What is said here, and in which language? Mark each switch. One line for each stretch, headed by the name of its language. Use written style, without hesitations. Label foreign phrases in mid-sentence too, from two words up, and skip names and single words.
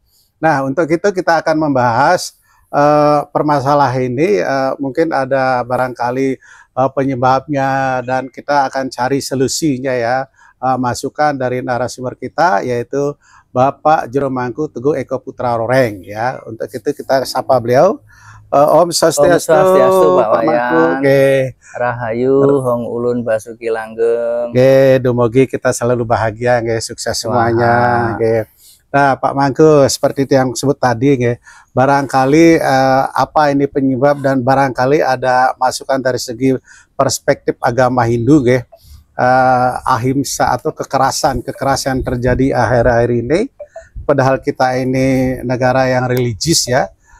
Indonesian: Nah, untuk itu kita akan membahas permasalahan ini. Mungkin ada barangkali penyebabnya, dan kita akan cari solusinya ya. Masukan dari narasumber kita, yaitu Bapak Jero Mangku Teguh Eko Putra Roreng ya. Untuk itu kita sapa beliau.
Balinese: Om Swastiastu, Pak Wayan.
Javanese: Rahayu Hong Ulun Basuki Langgeng.
Indonesian: Dumogi kita selalu bahagia, sukses semuanya. Nah, Pak Mangku, seperti itu yang sebut tadi, barangkali apa ini penyebab, dan barangkali ada masukan dari segi perspektif agama Hindu, ahimsa atau kekerasan terjadi akhir-akhir ini, padahal kita ini negara yang religius ya.